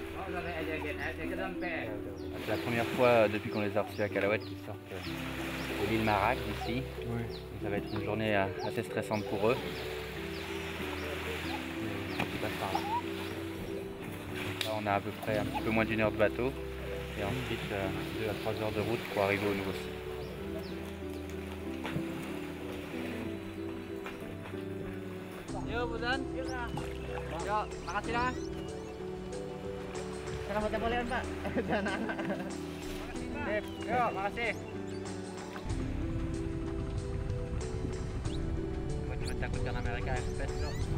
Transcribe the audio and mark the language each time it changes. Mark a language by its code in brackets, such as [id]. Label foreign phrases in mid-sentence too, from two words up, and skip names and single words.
[fr] C'est la première fois depuis qu'on les a reçus à Calawate qu'ils sortent de l'île Marak ici. Oui. Ça va être une journée assez stressante pour eux. Là, on a à peu près un petit peu moins d'1 heure de bateau et ensuite 2 à 3 heures de route pour arriver au nouveau site. [id] Yo, Budan. Yo, makasih lah. Selamat kemuliaan, Pak. Dan anak. Sip. Yo, makasih. Buat takutkan Amerika Express lo.